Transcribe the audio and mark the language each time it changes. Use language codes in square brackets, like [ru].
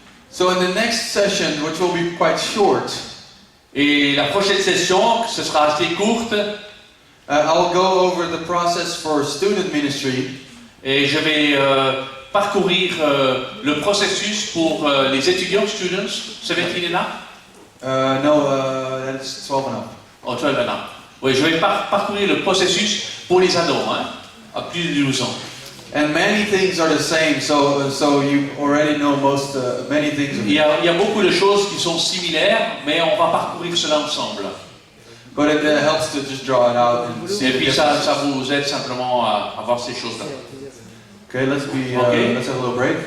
[en] So in the next session, which will be quite short, [fr] Et la prochaine session, ce sera assez courte, [en] I'll go over the process for student ministry. [fr] et je vais parcourir le processus pour les étudiants, [en] students, 17 and up. No, that's 12 and up. Oh, 12 and up. [fr] Oui, je vais parcourir le processus pour les ados, hein, à plus de 12 ans. [en] And many things are the same, so you already know many things. [fr] Il y a beaucoup de choses qui sont similaires, mais on va parcourir cela ensemble. [en] But it helps to just draw it out and see [fr] Et [en] the [fr] puis ça [en] differences. [fr] vous aide simplement à voir ces choses-là. [en] Okay, let's have a little break.